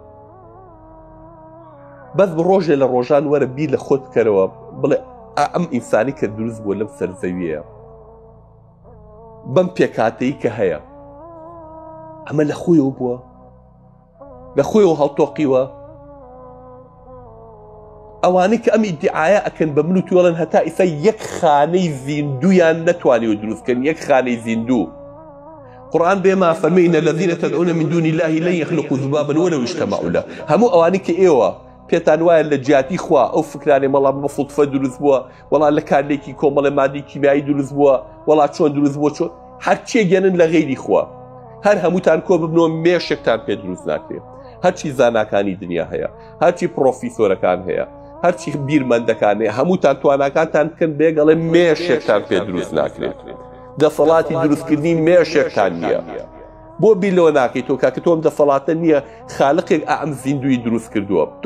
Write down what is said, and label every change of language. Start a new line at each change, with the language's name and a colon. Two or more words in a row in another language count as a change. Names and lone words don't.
Central Kurdish: بەس ڕۆژێ لە ڕۆژان وەرە بیر لە خۆت بکەرەوە بڵێ ئەم ئینسانی کە دروست بووە لەم سەرزەویەیە بەم پێکاتەی کە هەیە ئەمە لە خۆیەوە بووە لە خۆیەوە هەڵتۆقیوە ئەوانەی کە ئەم ئیدعایە ئەکەن بە من و توێڵن هەتا ئیسا یەک خانەی زیندویان نەتوانیوە دروستکەن یەک خانەی زیندوو قورآن بێما فەرمێ
Arabic: ئینە الذین تدعون من دون الله لن يخلقوا ذبابا ولو اجتمعوا له
Central Kurdish: هەموو ئەوانەی کە ئێوە پێتان وایە لە جیاتی خوا ئەو فکرانێ مەڵام بە سوڵفە دروست بووە وەڵام لە کارلێکی کۆمەڵە مادی کیمیایی دروست بووە وەڵام چۆن دروست بووە چۆن هەر چێگەنن لە غەیری خوا هەر هەمووتان کۆ ببنەوە مێشێکتان پێ دروست ناکرێت هەرچی زاناکانی دنیا هەیە هەرچی پرۆفیسۆرەکان هەیە هەرچی بیرمەندەکان هەیە هەمووتان تواناکانتان بکەن بێگەڵێ مێشێکتان پێ دروست ناکرێت دەسەڵاتی دروستکردنی مێشێکتان نییە بۆ بیلەوە ناکەیت تۆ کاکە تۆم دەسەڵاتە نییە خالقێک ئەم زیندوی دروست کردووە تۆ